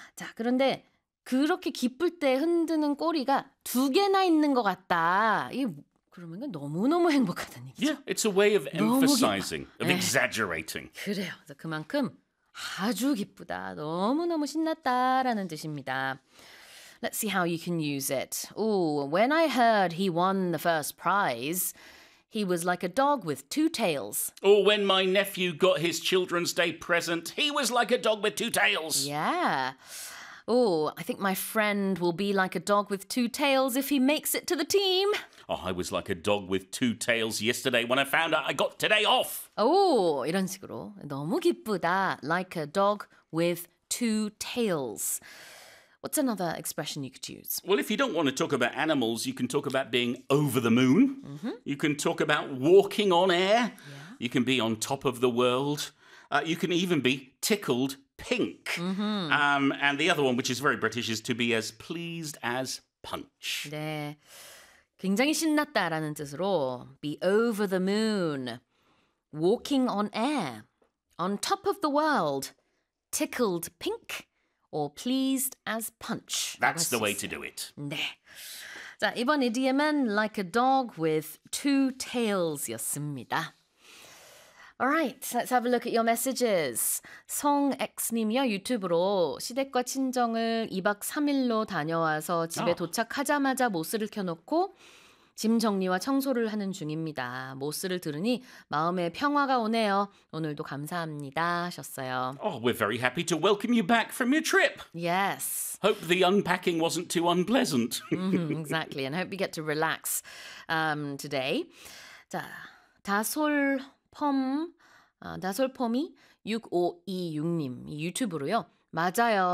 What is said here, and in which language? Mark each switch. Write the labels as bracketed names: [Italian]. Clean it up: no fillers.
[Korean] 자, 그런데 그렇게 기쁠 때 흔드는 꼬리가 두 개나 있는 것 같다. 이 그러면 너무너무 행복하다는 얘기죠. [English] Yeah, it's a way of emphasizing, of exaggerating. [Korean] 그래요. 그만큼 아주 기쁘다. 너무너무 신났다라는 뜻입니다. [English] Let's see how you can use it. Oh, when I heard he won the first prize, he was like a dog with two tails. Or when my nephew got his Children's Day present, he was like a dog with two tails. Yeah. Oh, I think my friend will be like a dog with two tails if he makes it to the team. Oh, I was like a dog with two tails yesterday when I found out I got today off. [Korean] Oh, 이런 식으로 너무 기쁘다. [English] Like a dog with two tails. What's another expression you could use? Well, if you don't want to talk about animals, you can talk about being over the moon. Mm-hmm. You can talk about walking on air. Yeah. You can be on top of the world. You can even be tickled pink. Mm-hmm. And the other one, which is very British, is to be as pleased as punch. [Korean] 네, 굉장히 신났다라는 뜻으로 [English] be over the moon, walking on air, on top of the world, tickled pink. Or pleased as punch. That's the way to do it. [Korean] 네. 자, 이번 idiom은 [English] like a dog with two tails [Korean] 였습니다. [English] All right, let's have a look at your messages. [Korean] 송X님이요, 유튜브로 시댁과 친정을 2박 3일로 다녀와서 집에 도착하자마자 모스를 켜놓고 짐 정리와 청소를 하는 중입니다. 모스를 들으니 마음에 평화가 오네요. 오늘도 감사합니다 하셨어요. [English] Oh, we're very happy to welcome you back from your trip. Yes. Hope the unpacking wasn't too unpleasant. Exactly, and hope you get to relax today. [Korean] 자, 다솔펌, 다솔펌이 6526님 유튜브로요. 맞아요.